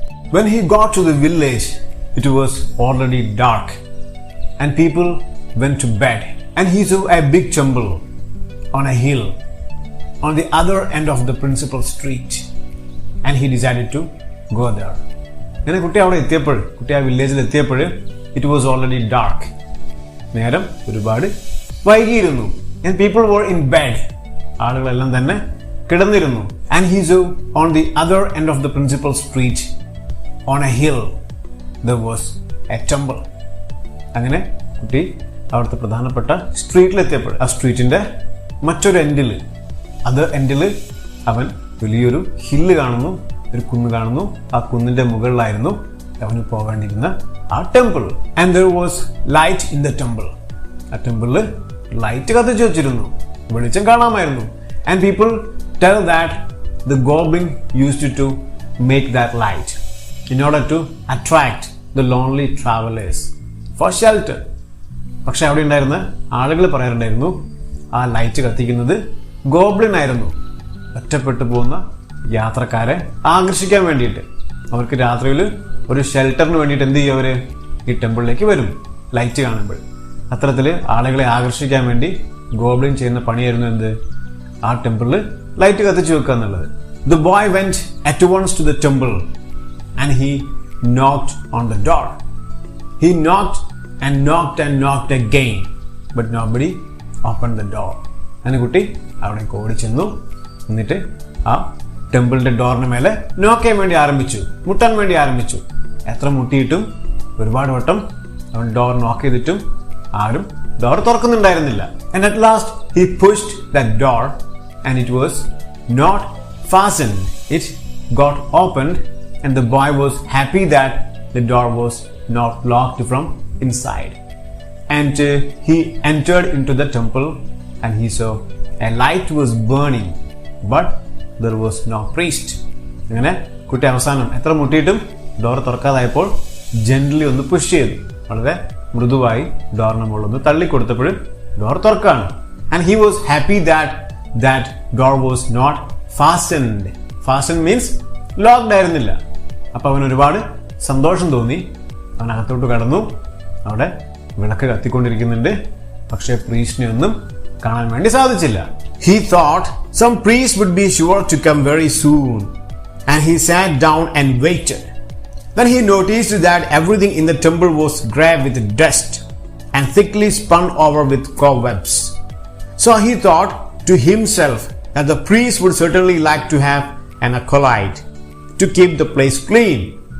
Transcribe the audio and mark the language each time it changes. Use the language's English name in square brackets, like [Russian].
[English] When he got to the village, it was already dark and people went to bed, and he saw a big temple on a hill on the other end of the principal street, and he decided to go there. [Malayalam] അങ്ങനെ കുട്ടി അവിടെ എത്തിയപ്പോൾ, കുട്ടി ആ വില്ലേജിൽ എത്തിയപ്പോൾ [English] it was already dark, [Malayalam] നേരം ഒരുപാട് വൈകിയിരുന്നു. [English] and people were in bed, [Malayalam] ആളുകളെല്ലാം തന്നെ കിടന്നിരുന്നു. [English] and he saw on the other end of the principal street on a hill there was a temple. [Malayalam] അങ്ങനെ കുട്ടി അവിടുത്തെ പ്രധാനപ്പെട്ട സ്ട്രീറ്റിലെത്തിയപ്പോൾ ആ സ്ട്രീറ്റിന്റെ മറ്റൊരു എൻഡിൽ അവൻ വലിയൊരു ഹില്ല് കാണുന്നു, ഒരു കുന്ന് കാണുന്നു. ആ കുന്നിന്റെ മുകളിലായിരുന്നു അവന് പോകേണ്ടിയിരുന്ന ആ temple. [English] And there was light in the temple. [Malayalam] ആ ടെമ്പിളിൽ ലൈറ്റ് കത്തിച്ചു വെച്ചിരുന്നു, വെളിച്ചം കാണാമായിരുന്നു. [English] and people tell that the goblin used to make that light in order to attract the lonely travelers for shelter. [Malayalam] പക്ഷെ അവിടെ ഉണ്ടായിരുന്ന ആളുകൾ പറയാറുണ്ടായിരുന്നു ആ ലൈറ്റ് കത്തിക്കുന്നത് ഗോബ്ലിൻ ആയിരുന്നു, ഒറ്റപ്പെട്ടു പോകുന്ന യാത്രക്കാരെ ആകർഷിക്കാൻ വേണ്ടിയിട്ട്. അവർക്ക് രാത്രിയിൽ ഒരു ഷെൽട്ടറിന് വേണ്ടിയിട്ട് എന്ത് ചെയ്യും, അവര് ഈ ടെമ്പിളിലേക്ക് വരും ലൈറ്റ് കാണുമ്പോൾ. അത്തരത്തിൽ ആളുകളെ ആകർഷിക്കാൻ വേണ്ടി ഗോബ്ലിൻ ചെയ്യുന്ന പണിയായിരുന്നു എന്ത്, ആ ടെമ്പിളിൽ ലൈറ്റ് കത്തിച്ചു വെക്കുക എന്നുള്ളത്. [English] The boy went at once to the temple and he knocked on the door. He knocked and knocked and knocked again, but nobody opened the door. [Malayalam] അങ്ങനെ കുട്ടി അവിടെ ഓടി ചെന്നു. എന്നിട്ട് ആ ടെമ്പിളിന്റെ ഡോറിന് മേലെ നോക്ക് ചെയ്യാൻ വേണ്ടി ആരംഭിച്ചു, മുട്ടാൻ വേണ്ടി ആരംഭിച്ചു. എത്ര മുട്ടിയിട്ടും ഒരുപാട് വട്ടം അവൻ ഡോർ നോക്ക് ചെയ്തിട്ടും ആരും door തുറക്കുന്നുണ്ടായിരുന്നില്ല. [English] And at last he pushed that door and it was not fastened. It got opened and the boy was happy that the door was not locked from inside. And he entered into the temple and he saw a light was burning, but there was no priest. [Malayalam] അങ്ങനെ കുട്ടി അവസാനം എത്ര മുട്ടിയിട്ടും door തുറക്കാതായപ്പോൾ gently ഒന്ന് push ചെയ്തു, വളരെ മൃദുവായി ഡോറിന് മുകളിൽ ഒന്ന് തള്ളിക്കൊടുത്തപ്പോഴും door തുറക്കാണ്. [English] And he was happy that door was not fastened. Fastened means locked [Malayalam] ആയിരുന്നില്ല. അപ്പൊ അവന് ഒരുപാട് സന്തോഷം തോന്നി. അവൻ അകത്തോട്ട് കടന്നു. അവിടെ വിളക്ക് കത്തിക്കൊണ്ടിരിക്കുന്നുണ്ട്. പക്ഷെ പ്രീസ്റ്റിനെ ഒന്നും കാണാൻ വേണ്ടി സാധിച്ചില്ല. [English] He thought some priest would be sure to come very soon, and he sat down and waited. Then he noticed that everything in the temple was grey with dust and thickly spun over with cobwebs. So he thought to himself that the priest would certainly like to have an acolyte to keep the place clean.